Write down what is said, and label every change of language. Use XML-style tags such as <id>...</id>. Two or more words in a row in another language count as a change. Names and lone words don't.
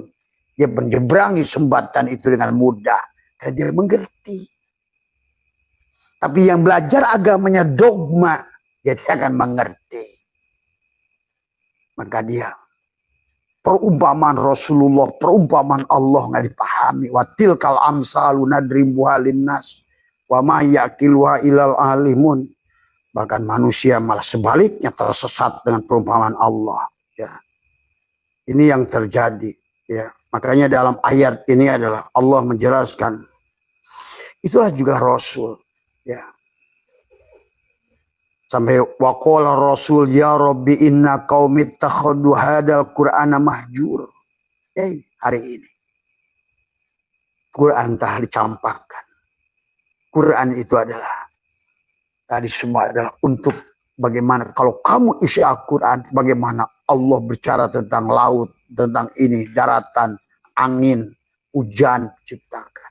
<id>Dia menyeberangi sumbatan itu dengan mudah. Dan dia mengerti. Tapi yang belajar agamanya dogma, dia tidak akan mengerti. Maka dia perumpamaan Rasulullah, perumpamaan Allah nggak dipahami.</id> <ar>وتلك الأمثال نضربها للناس وما يعقلها إلا العالمون.</ar> <id>Bahkan manusia malah sebaliknya tersesat dengan perumpamaan Allah. Ya. Ini yang terjadi. Ya. Makanya dalam ayat ini adalah Allah menjelaskan. Itulah juga Rasul. Ya.</id> <ar>Sampai وقال الرسول يا رب إن قومي اتخذوا هذا القرآن مهجور.</ar> <id>Ya, hari ini. Quran telah dicampakkan. Quran itu adalah tadi semua adalah untuk bagaimana kalau kamu isi Al-Quran, bagaimana Allah bicara tentang laut, tentang ini, daratan, angin, hujan, ciptakan.</id>